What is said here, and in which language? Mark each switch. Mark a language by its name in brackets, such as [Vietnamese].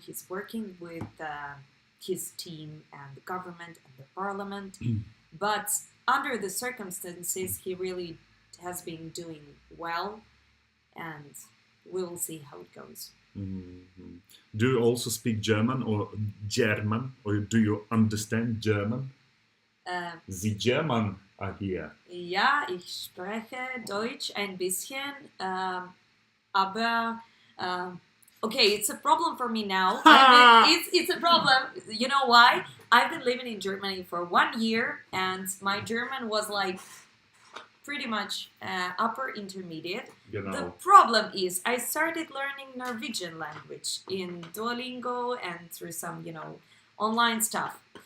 [English] He's working with his team and the government and the parliament, but under the circumstances, he really has been doing well, and we'll see how it goes. Mm-hmm. Do you also speak German, or do you understand German? The German are here. [German] Ja, ich spreche Deutsch ein bisschen, aber [English] okay, it's a problem for me now. It's a problem. You know why? I've been living in Germany for 1 year, and my German was like pretty much upper intermediate. The problem is I started learning Norwegian language in Duolingo and through some, online stuff.